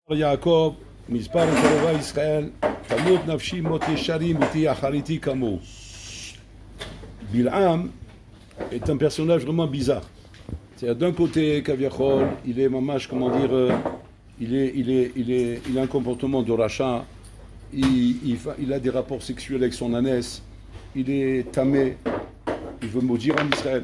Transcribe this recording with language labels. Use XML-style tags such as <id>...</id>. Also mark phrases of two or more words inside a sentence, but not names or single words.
<he>יעקב, מספר קרובי ישראל, תמות נפשי מות ישרים ותהיה אחריתי כמוהו.</he> <fr>Bil'am est un personnage vraiment bizarre. C'est-à-dire d'un côté, Kaviachol, il est mamash, comment dire, il a un comportement de rachat, il a des rapports sexuels avec son ânesse, il est tamé, il veut maudire en Israël.</fr>